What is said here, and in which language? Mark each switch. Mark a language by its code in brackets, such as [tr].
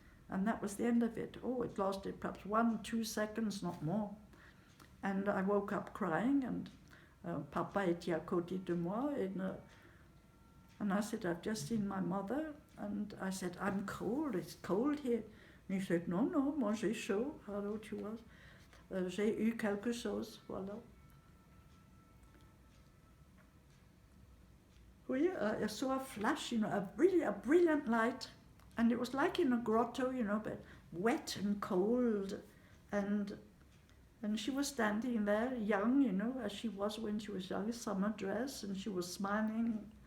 [en] And that was the end of it. It lasted perhaps 1-2 seconds, not more. And I woke up crying, and [fr] Papa était à côté de moi, [en] and I said, I've just seen my mother. And I said, I'm cold, it's cold here. And he said, [fr] non, moi j'ai chaud. Hello, tu vois. J'ai eu quelque chose, voilà. [en] I saw a flash, a brilliant light. And it was like in a grotto, but wet and cold. And she was standing there, young, as she was when she was young, summer dress, and she was smiling.